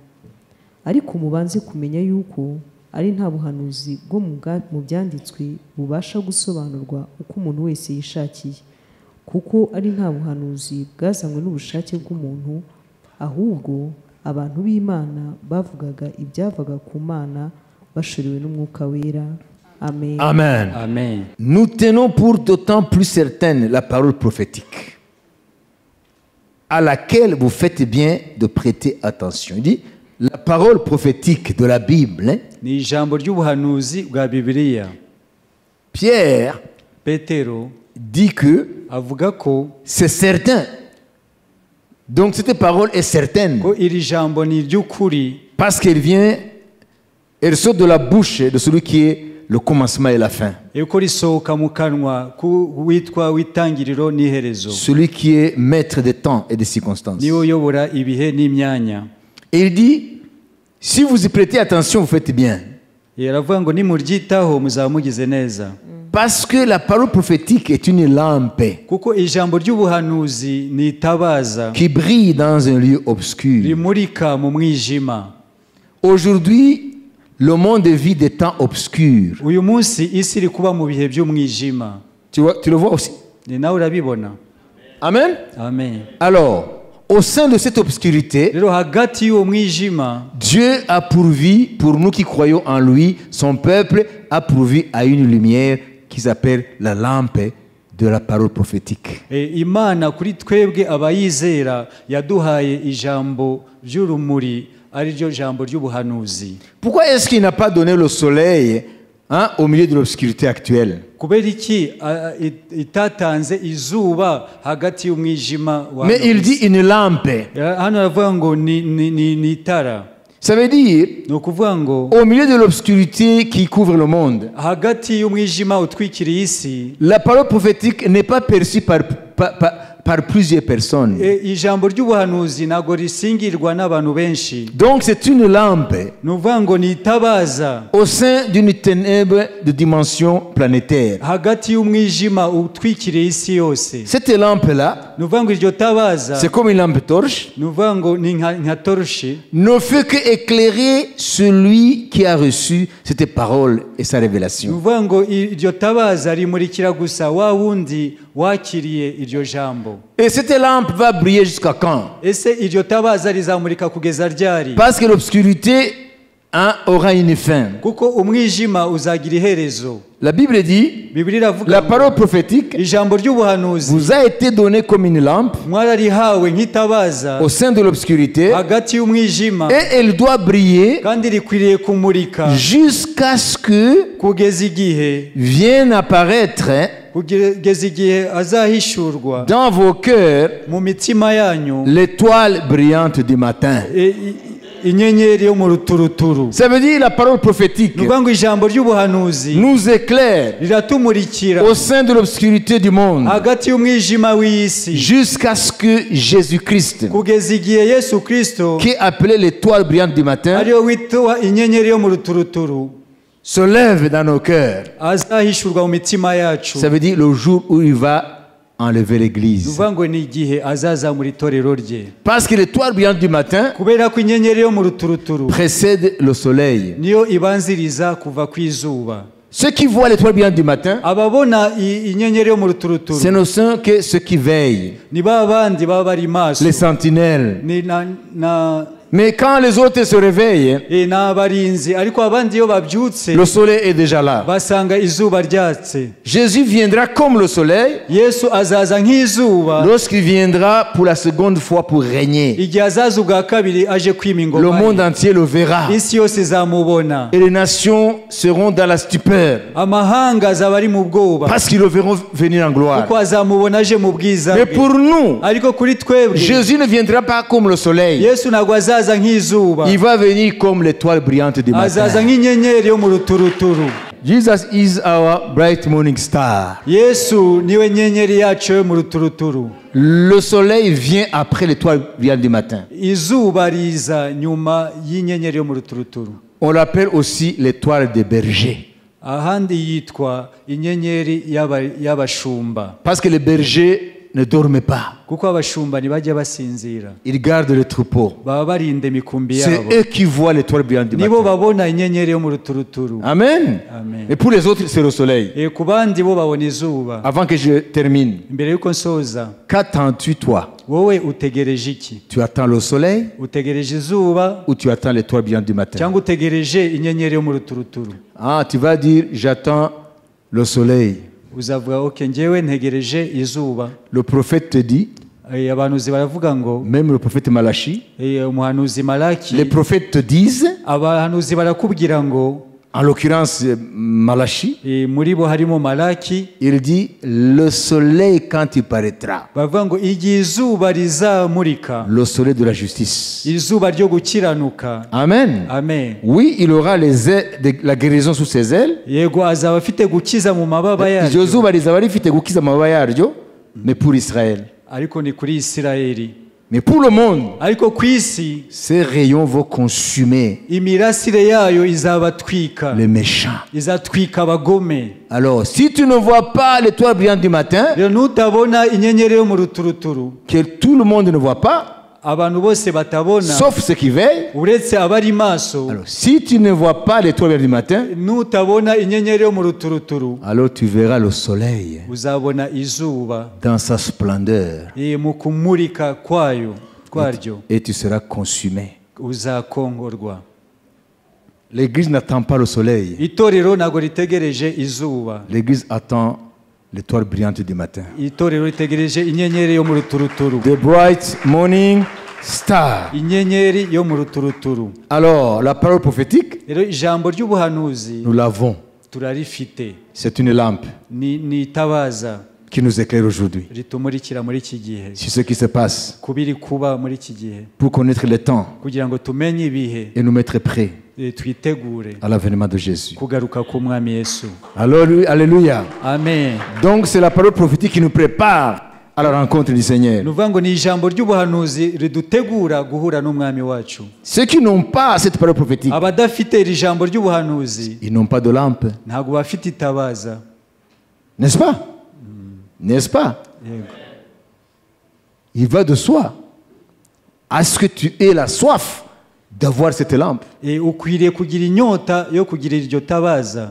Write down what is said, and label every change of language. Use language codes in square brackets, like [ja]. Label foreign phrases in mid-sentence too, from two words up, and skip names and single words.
[rw] Ariko mubanze kumenya yuko ari nta buhanuzi bwo mu byanditswe bubasha gusobanurwa uko umuntu wese yishakiye, kuko ari nta buhanuzi bwazanywe n'ubushake bw'umuntu, ahubwo abantu b'Imana bavugaga ibyavaga ku Mana bashorewe n'umwuka wera. Amen. Amen. Amen. [fr] Nous tenons pour d'autant plus certaine la parole prophétique, à laquelle vous faites bien de prêter attention. Il dit, la parole prophétique de la Bible, [rw] ni ijambo ry'ubuhanuzi bwa Bibiliya. [fr] Pierre [rw] Petero [fr] dit que [rw] avuga ko [fr] c'est certain. Donc cette parole est certaine [rw] ko iri jambo ni iry'ukuri, [fr] parce qu'elle vient, elle sort de la bouche de celui qui est le commencement et la fin. [rw] yuko risohoka mu kanwa witwa witangiriro n'iherezo, [fr] Celui qui est maître des temps et des circonstances. [rw] niwe uyobora ibihe n'imyanya. [fr] Et il dit, si vous y prêtez attention, vous faites bien. [rw] Yaravuga ngo nimuryitaho muzaba mugize neza. [fr] Parce que la parole prophétique est une lampe [rw] kuko ijambo ry'ubuhanuzi ni itabaza [fr] qui brille dans un lieu obscur. [rw] rimurika mu mwijima. [fr] Aujourd'hui, le monde vit des temps obscurs. [rw] uyu munsi isi iri kuba mu bihe by'umwijima. [fr] Tu le vois aussi? [rw] ni nawe urabibona. Amen. Amen. [fr] Alors, au sein de cette obscurité, [rw] rero hagati y'uwo mwijima [fr] Dieu a pourvu, pour nous qui croyons en lui, son peuple a pourvu à une lumière qui s'appelle la lampe de la parole prophétique. [rw] Imana kuri twebwe abayizera yaduhaye ijambo ry'urumuri, ari ryo jambo ry'ubuhanuzi. [fr] Pourquoi est-ce qu'il n'a pas donné le soleil au milieu de l'obscurité actuelle? [rw] kubera iki itatanze izuba hagati y'umwijima wa? [fr] Mais il dit une lampe. [rw] hano aravuga ngo ni itara. [fr] Ça veut dire, [rw] ni ukuvuga ngo [fr] au milieu de l'obscurité qui couvre le monde, [rw] hagati y'umwijima utwikiriye isi, [fr] la parole prophétique n'est pas perçue par plusieurs personnes. [rw] ijambo ry'ubuhanuzi ntabwo risingirwa n'abantu benshi. [fr] Donc c'est une lampe [rw] ni ukuvuga ngo ni itabaza [fr] au sein d'une ténèbre de dimension planétaire. [rw] hagati y'umwijima utwikiriye isi yose. [fr] Cette lampe-là, [rw] ni ukuvuga ngo iryo tabaza [fr] c'est comme une lampe torche, [rw] ni ukuvuga ngo ni nka torushi, [fr] ne fait que éclairer celui qui a reçu cette parole et sa [rw] ni [fr] révélation. [rw] ukuvuga ngo iryo tabaza rimurikira gusa wa wundi wakiriye iryo jambo. [fr] Et cette lampe va briller jusqu'à quand? [rw] ese iryo tabaza rizamurika kugeza ryari? [fr] Parce que l'obscurité aura une fin. [rw] kuko umwijima uzagira iherezo. [fr] La Bible dit, [rw] Bibiliya iravuga [fr] la [rw] ngo [fr] parole prophétique [rw] ijambo ry'ubuhanuzi [fr] vous a été donnée comme une lampe [rw] mwararihawe nk'itabaza [fr] au sein de l'obscurité [rw] hagati y'umwijima, [fr] et elle doit briller [rw] kandi rikwiriye kumurika [fr] jusqu'à ce que [rw] kugeza igihe [fr] vienne apparaître [rw] kugeza igihe azahishurwa [fr] dans vos cœurs [rw] mu mitima yanyu [fr] l'étoile brillante du matin. [rw] inyenyeri yo mu ruturuturu. [fr] Ça veut dire la parole prophétique [rw] Ni ukuvuga ngo ijambo ry'ubuhanuzi [fr] nous éclaire [rw] riratumurikira [fr] au sein de l'obscurité du monde [rw] hagati y'umwijima w'isi [fr] jusqu'à ce que Jésus-Christ, [rw] kugeza igihe Yesu Kristo [fr] qui est appelé l'étoile brillante du matin, [rw] ariyo witwa inyenyeri yo mu ruturuturu [fr] se lève dans nos cœurs. [rw] azahishurwa mu mitima yacu. [fr] Ça veut dire le jour où il va enlever [rw] Ni [fr] l'église. [rw] ukuvuga ngo ni igihe azazamura itorero rye, [fr] Parce que l'étoile brillante du matin [rw] kubera ko inyenyeri yo mu ruturuturu [fr] précède le soleil. [rw] niyo ibanziriza kuva ku izuba. [fr] Ceux qui voient l'étoile brillante du matin, [rw] Ababona inyenyeri yo mu ruturuturu [fr] ce ne sont que ceux qui veillent, [rw] ni ba bandi baba bari maso, [fr] les sentinelles. [rw] ni [fr] Mais quand les autres se réveillent, [rw] n'abarinzi, ariko abandi iyo babyutse [fr] le soleil est déjà là. [rw] basanga izuba ryatse. [fr] Jésus viendra comme le soleil [rw] Yesu azaza nk'izuba [fr] lorsqu'il viendra pour la seconde fois pour régner. [rw] igihe azaza ubwa kabiri aje kwima [fr] Le [rw] ingoma [fr] monde [rw] ye. [fr] entier le verra. [rw] Isi yose izamubona, [fr] Et les nations seront dans la stupeur [rw] amahanga azaba ari mu bwoba [fr] parce qu'ils le verront venir en gloire. [rw] kuko azamubona aje mu bwiza [fr] Mais [rw] bwe. [fr] pour nous, [rw] Ariko kuri twebwe [fr] Jésus ne viendra pas comme le soleil. [rw] Yesu ntabwo azaza nk'izuba, [fr] Il va venir comme l'étoile brillante du [rw] azaza [fr] matin. [rw] nk'inyenyeri yo mu ruturuturu. [en] Jesus is our bright morning star. [rw] Yesu niwe nyenyeri yacu yo mu ruturuturu. [fr] Le soleil vient après l'étoile brillante du matin. [rw] Izuba riza nyuma y'inyenyeri yo mu ruturuturu. [fr] On l'appelle aussi l'étoile des bergers. [rw] Ahandi yitwa inyenyeri y'abashumba, [fr] Parce que les bergers ne dorment pas. [rw] kuko abashumba ntibajya basinzira, [fr] Ils gardent le troupeau. [rw] baba barinda imikumbi [fr] C'est [rw] yabo, [fr] eux qui voient l'étoile brillante du [rw] nibo [fr] matin. [rw] babona inyenyeri yo mu ruturuturu. Amen. Amen. [fr] Et pour les autres, c'est le soleil. [rw] Ku bandi bo babona izuba. [fr] Avant que je termine, [rw] Mbere y'uko nsoza, [fr] qu'attends-tu toi? [rw] wowe utegereje iki? [fr] Tu attends le soleil [rw] Utegereje izuba [fr] ou tu attends l'étoile brillante du matin? [rw] cyangwa utegereje inyenyeri yo mu ruturuturu? [fr] Ah, tu vas dire, j'attends le soleil. [rw] Uzavuga oke, njyewe ntegereje izuba. [fr] Le prophète te dit, [rw] Abahanuzi baravuga ngo, [fr] même le prophète Malachi, [rw] umuhanuzi Malaki, [fr] les prophètes te disent, [rw] abahanuzi barakubwira ngo, [fr] en l'occurrence Malachi, [rw] muri bo harimo Malaki, [fr] il dit, le soleil quand il paraîtra, [rw] bavuga ngo igihe izuba rizamurika, [fr] le soleil de la justice. [rw] izuba ryo gukiranuka. Amen. Amen. [fr] Oui, il aura les ailes la guérison sous ses ailes. [rw] Yego azaba afite gukiza mu mababa iryo yaryo, zuba rizaba rifite gukiza amababa yaryo, [fr] mais pour Israël. [rw] ariko ni kuri Isirayeli. [fr] Mais pour le monde, [rw] Ariko ku isi [fr] ces rayons vont consumer [rw] imirasire yayo izabatwika, [fr] les méchants. [rw] izatwika abagome. [fr] Alors, si tu ne vois pas l'étoile brillante du matin, [rw] Rero nutabona inyenyeri yo mu ruturuturu, [fr] que tout le monde ne voit pas, [rw] abantu bose batabona [fr] sauf ceux qui veillent. [rw] uretse abari maso, [fr] Alors, si tu ne vois pas l'étoile brillante du matin, [rw] nutabona inyenyeri yo mu ruturuturu, [fr] alors tu verras le soleil [rw] uzabona izuba [fr] dans sa splendeur [rw] mu kumurika kwaryo [fr] et tu seras consumé. [rw] uzakongorwa. [fr] L'église n'attend pas le soleil. [rw] Itorero ntabwo ritegereje izuba, [fr] L'église attend l'étoile brillante du matin. [rw] itorero ritegereje inyenyeri yo mu ruturuturu, [en] The bright morning star. [rw] inyenyeri yo mu ruturuturu. [fr] Alors, la parole prophétique, [rw] Rero ijambo ry'ubuhanuzi [fr] nous l'avons. [rw] turarifite, [fr] C'est une lampe [rw] ni itabaza [fr] qui nous éclaire aujourd'hui [rw] ritumurikira muri iki gihe, [fr] sur ce qui se passe [rw] kubiri kuba muri iki gihe, [fr] pour connaître le temps [rw] kugira ngo tumenye ibihe, [fr] et nous mettre prêts [rw] twitegure [fr] à l'avènement de Jésus. [rw] kugaruka k'umwami Yesu. [fr] Alors, alléluia. [rw] Amen. [fr] Donc, c'est la parole prophétique qui nous prépare à la rencontre du Seigneur. [rw] ni ukuvuga ngo ni ijambo ry'ubuhanuzi ridutegura guhura n'umwami wacu. [fr] Ceux qui n'ont pas cette parole prophétique, [rw] Abadafite iri jambo ry'ubuhanuzi [fr] ils n'ont pas de lampe. [rw] ntabwo bafite itabaza. [fr] N'est-ce pas? N'est-ce pas? [rw] Yego. [fr] Il va de soi. Est-ce que tu aies la soif d'avoir cette lampe? [rw] Ukwiriye kugira inyota yo kugira iryo tabaza.